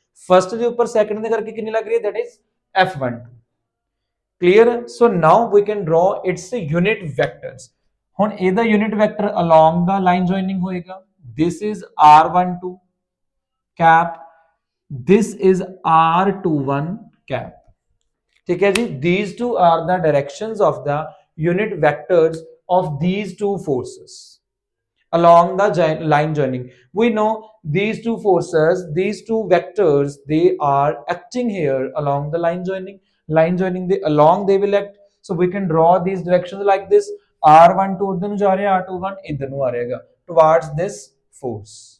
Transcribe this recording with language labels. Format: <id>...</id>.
<pa>first ਦੇ ਉੱਪਰ second ਦੇ ਕਰਕੇ ਕਿੰਨੀ ਲੱਗ ਰਹੀ ਹੈ,</pa> <en>that is F12. clear? So now we can draw its unit vectors.</en> <pa>ਹੁਣ ਇਹਦਾ</pa> <en>unit vector along the line joining</en> <pa>ਹੋਏਗਾ.</pa> <en>This is R12 cap, this is R21 cap.</en> <hi>ठीक है जी,</hi> <en>these two are the directions of the unit vectors of these two forces along the line joining. We know these two forces, these two vectors, they are acting here along the line joining. They will act. So we can draw these directions like this.</en> <pa>R12</pa> <hi>उधर</hi> <pa>ਨੂੰ ਜਾ ਰਿਹਾ, R21 ਇੱਧਰ ਨੂੰ ਆ ਰਹੇਗਾ</pa> <en>towards this force.</en>